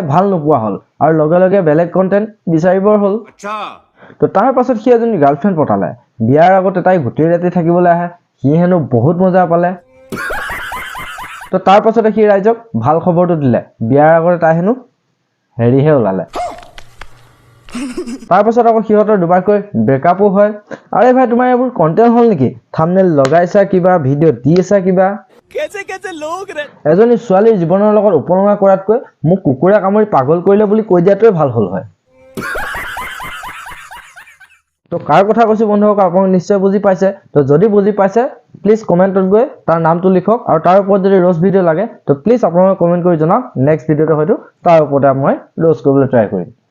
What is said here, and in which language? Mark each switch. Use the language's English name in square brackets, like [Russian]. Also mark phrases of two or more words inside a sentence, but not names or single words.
[Assamese] ভাল নোপোৱা হ'ল আৰু লগে লগে বেলেগ কণ্টেণ্ট বিচাৰিবৰ হ'ল আচ্ছা তো তাৰ পাছত সি এজনী গাৰ্লফ্ৰেণ্ড পতালে বিয়াৰ আগতে তাই গোটেই ৰাতি থাকিবলৈ আহে সি হেনো বহুত মজা পালে তো তাৰ পাছতে সি ৰাইজক ভাল খবৰটো দিলে বিয়াৰ আগতে তাই হেনো হেৰিহে ওলালে তাৰ পাছত আকৌ সিহঁতৰ দুবাৰকৈ ব্ৰেকআপো হয় [Hindi] अरे भाई [Assamese] তোমাৰ এইবোৰ কণ্টেণ্ট হ'ল নেকি থাম্বনেল লগাইছা কিবা ভিডিঅ' দি আছা কিবা [Hindi] कैसे लोग रहते [Assamese] এজনী ছোৱালীৰ জীৱনৰ লগত উপলঙা কৰাতকৈ মোক কুকুৰে কামুৰি পাগল কৰিলে বুলি কৈ দিয়াটোৱে ভাল হ'ল হয় তো কাৰ কথা কৈছো বন্ধুসকল আপোনালোকে নিশ্চয় বুজি পাইছে তো যদি বুজি পাইছে প্লিজ কমেণ্টত গৈ তাৰ নামটো লিখক আৰু তাৰ ওপৰত যদি [English] roast video' [Assamese] লাগে তো প্লিজ আপোনালোকে কমেণ্ট কৰি জনাওক নেক্সট ভিডিঅ'টো হয়তো তাৰ ওপৰতে মই ৰ'জ কৰিবলৈ ট্ৰাই কৰিম